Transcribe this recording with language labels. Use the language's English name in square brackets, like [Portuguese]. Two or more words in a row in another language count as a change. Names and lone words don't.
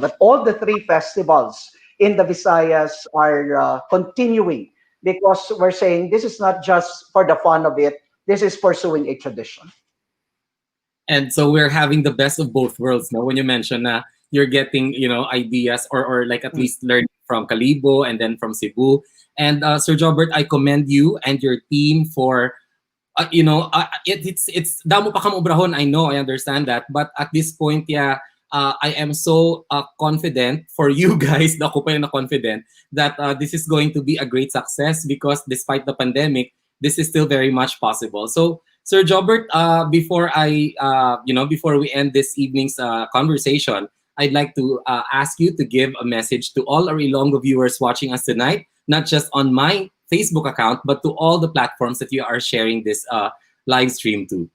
[English] But all the three festivals in the Visayas are continuing, because we're saying this is not just for the fun of it, this is pursuing a tradition. And so we're having the best of both worlds, no? When you mention you're getting, ideas or like at least learning from Kalibo and then from Cebu. And Sir Jobert, I commend you and your team for, it's [Hiligaynon] damo pa kamo obrahon. [English] I know, I understand that, but at this point, I am so confident for you guys. [Filipino] Ako pa yung [English] confident that this is going to be a great success, because despite the pandemic, this is still very much possible. So, Sir Jobert, before we end this evening's conversation, I'd like to ask you to give a message to all our Ilonggo viewers watching us tonight, not just on my Facebook account, but to all the platforms that you are sharing this live stream to.